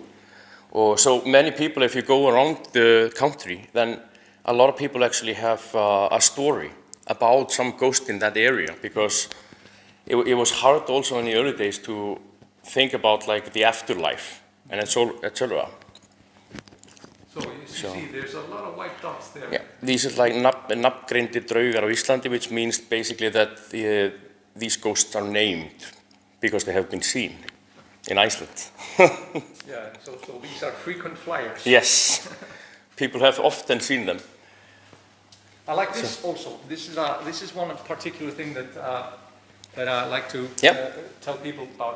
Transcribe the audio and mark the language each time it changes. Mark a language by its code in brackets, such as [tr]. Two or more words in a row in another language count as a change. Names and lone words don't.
[en] So many people, if you go around the country, then a lot of people actually have a story about some ghost in that area, because it was hard also in the early days to think about like the afterlife and etc. So you see, there's a lot of white dots there. Yeah, these are like [is] nafngreindir draugar á Íslandi, [en] which means basically that these ghosts are named because they have been seen in Iceland. Yeah, so these are frequent flyers. Yes, people have often seen them. I like this also. This is one particular thing that I like to tell people about.